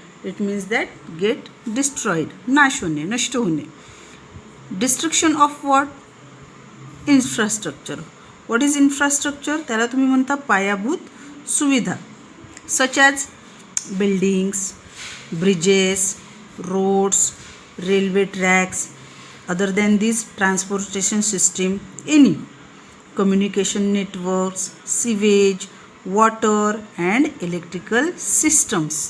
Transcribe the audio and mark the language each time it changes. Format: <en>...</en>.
<en>It means that get destroyed.</en> <mr>नाश होणे, नष्ट होणे.</mr> <en>Destruction of what? Infrastructure. What is infrastructure?</en> <mr>त्याला तुम्ही म्हणता पायाभूत सुविधा.</mr> <en>Such as buildings, bridges, roads, railway tracks. Other than this, transportation system, any communication networks, sewage, water and electrical systems.</en>